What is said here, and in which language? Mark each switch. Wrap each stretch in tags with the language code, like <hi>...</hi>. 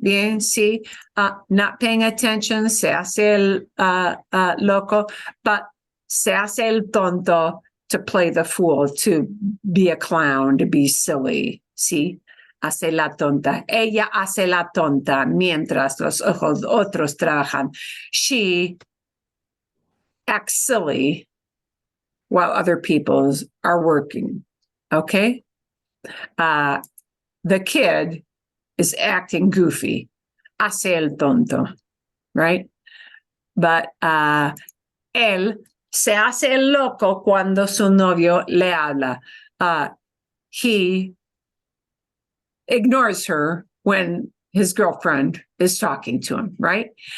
<es>Bien, sí.</es> <en>Not paying attention,</en> <es>se hace el loco,</es> <en>but</en> <es>se hace el tonto,</es> <en>to play the fool, to be a clown, to be silly.</en> <es>Sí, hace la tonta. Ella hace la tonta mientras los otros trabajan.</es> <en>She acts silly while other people are working. Okay? The kid is acting goofy.</en> <es>Hace el tonto, right?</es> <en>But</en> <es>él se hace el loco cuando su novio le habla.</es> <en>He ignores her when his girlfriend is talking to him, right?</en>